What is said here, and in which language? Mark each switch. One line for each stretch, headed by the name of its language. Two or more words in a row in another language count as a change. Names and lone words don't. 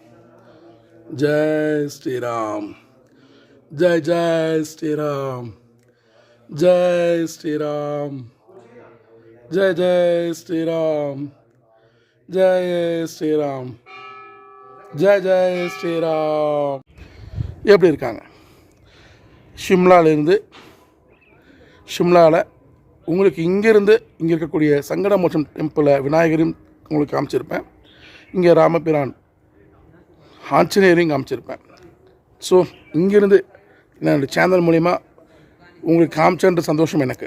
Hindi: जय श्री राम, जय जय श्री राम, जय श्री राम, जय जय श्री राम, जय श्री राम, जय जय श्री राम.
Tamil: எப்படி இருக்காங்க? ஷிம்லாவிலேருந்து உங்களுக்கு இங்கேருந்து இங்கே இருக்கக்கூடிய சங்கடமோட்சம் டெம்பிளை விநாயகரையும் உங்களுக்கு காமிச்சிருப்பேன். இங்கே ராமபிரான் ஆஞ்சநேயரையும் காமிச்சிருப்பேன். ஸோ இங்கேருந்து என்னோடய சேனல் மூலிமா உங்களுக்கு காமிச்சன்ற சந்தோஷம் எனக்கு.